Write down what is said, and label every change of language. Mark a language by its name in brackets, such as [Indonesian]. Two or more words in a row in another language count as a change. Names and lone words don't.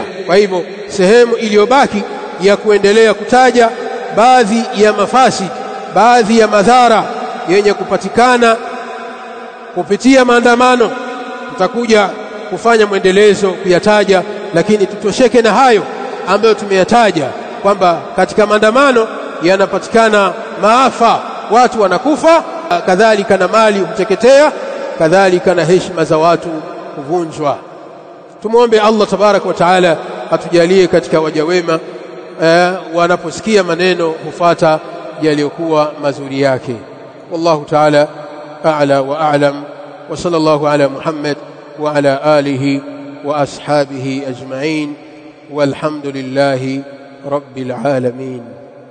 [Swahili] Kwa hivyo sehemu iliyobaki ya kuendelea kutaja baadhi ya mafasid, baadhi ya madhara yenye kupatikana kupitia maandamano, tutakuja kufanya mwendelezo kuyataja, lakini tutosheke na hayo ambayo tumeyataja kwamba katika maandamano yanapatikana maafa, watu wanakufa, kadhalika na mali huteketea, kadhalika na heshima za watu kuvunjwa. Tumuombe Allah [Arabic] تبارك وتعالى [Swahili] atujalie katika waja wema wanaposikia maneno hufuata yaliyokuwa mazuri yake. [Arabic] والله تعالى أعلى وأعلم، وصلى الله على محمد وعلى آله وأصحابه أجمعين، والحمد لله رب العالمين.